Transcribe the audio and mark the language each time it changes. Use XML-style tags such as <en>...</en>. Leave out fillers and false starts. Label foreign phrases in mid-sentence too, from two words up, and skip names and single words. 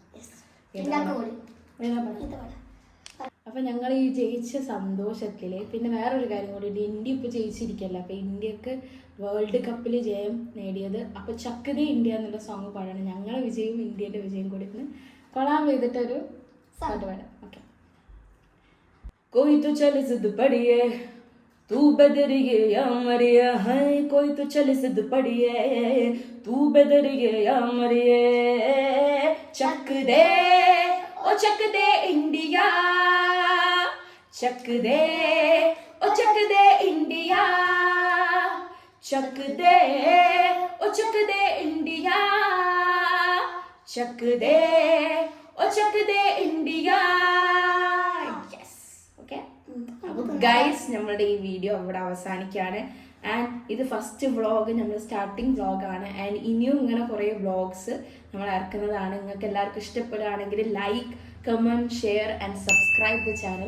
<ml>അപ്പൊ ഞങ്ങൾ ഈ ജയിച്ച സന്തോഷത്തില് പിന്നെ വേറൊരു കാര്യം കൂടി, ഇന്ത്യ ഇപ്പൊ ജയിച്ചിരിക്കല്ല. അപ്പൊ ഇന്ത്യക്ക് വേൾഡ് കപ്പിൽ ജയം നേടിയത്. അപ്പൊ ചക്കതേ ഇന്ത്യ എന്നുള്ള സോങ് പാടണം. ഞങ്ങളെ വിജയവും ഇന്ത്യന്റെ വിജയം കൂടി കൊളാൻ ചെയ്തിട്ടൊരു പാട്ട് പാടാം. ഓക്കെ.</ml> <hi>कोई तो चल जिद पड़िए तू बदरिए या मरिए, है कोई तो चल जिद पड़िए तू बदरिए या मरिए, चक दे ओ चक दे इंडिया, चक दे ओ चक दे इंडिया, चक दे ओ चक दे इंडिया, चक दे ओ चक दे इंडिया.</hi> <ml>അപ്പോൾ ഗൈസ് നമ്മളുടെ ഈ വീഡിയോ ഇവിടെ അവസാനിക്കുകയാണ്. ആൻഡ് ഇത്</ml> <en>first vlog,</en> <ml>നമ്മൾ സ്റ്റാർട്ടിങ് വ്ളോഗാണ്. ആൻഡ് ഇനിയും ഇങ്ങനെ കുറേ വ്ളോഗ്സ് നമ്മൾ ഇറക്കുന്നതാണ്. നിങ്ങൾക്ക് എല്ലാവർക്കും ഇഷ്ടപ്പെടുകയാണെങ്കിൽ</ml> <en>like, comment, share and subscribe the channel.</en>